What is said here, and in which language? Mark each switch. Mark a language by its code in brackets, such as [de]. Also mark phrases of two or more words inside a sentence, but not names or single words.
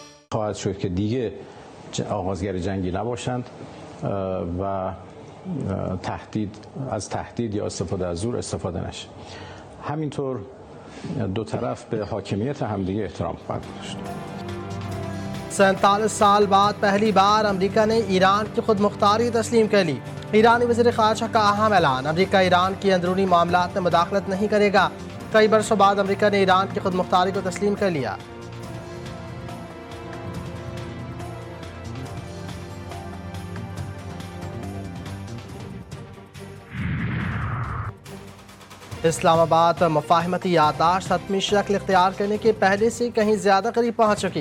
[fa] خواهد شد که دیگه آغازگر جنگی نباشند و از تهدید یا استفاده از زور استفاده نشه. همینطور دو طرف به حاکمیت همدیگه احترام خواهد داشت. [ur] 47 سال بعد پہلی بار امریکہ نے ایران کی خود مختاری تسلیم کر لی. ایرانی وزیر خارجہ کا اہم اعلان، امریکہ ایران کی اندرونی معاملات میں مداخلت نہیں کرے گا. کئی برسوں بعد امریکہ نے ایران کی خود مختاری کو تسلیم کر لیا. اسلام آباد مفاہمتی یادداشت حتمی شکل اختیار کرنے کے پہلے سے کہیں زیادہ قریب پہنچ چکی.